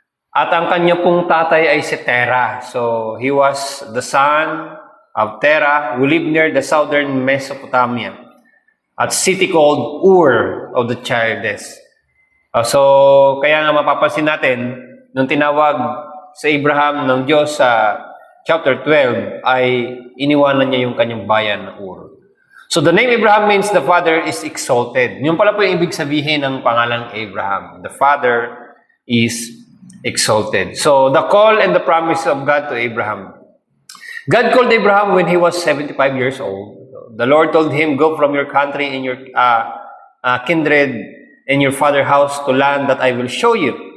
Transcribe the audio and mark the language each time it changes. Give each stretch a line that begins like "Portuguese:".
Filipino: At ang kanyang pong tatay ay si Terah.
English: So, he was the son of Terah who lived near the southern Mesopotamia at city called Ur of the Chaldees.
Filipino: So, kaya nga mapapansin natin, nung tinawag sa Abraham ng Diyos sa chapter 12, ay iniwanan niya yung kanyang bayan na Ur.
English: So, the name Abraham means the father is exalted.
Filipino: Yun pala po yung ibig sabihin ng pangalang Abraham.
English: The father is exalted. So, the call and the promise of God to Abraham. God called Abraham when he was 75 years old. The Lord told him, go from your country and your kindred and your father's house to land that I will show you.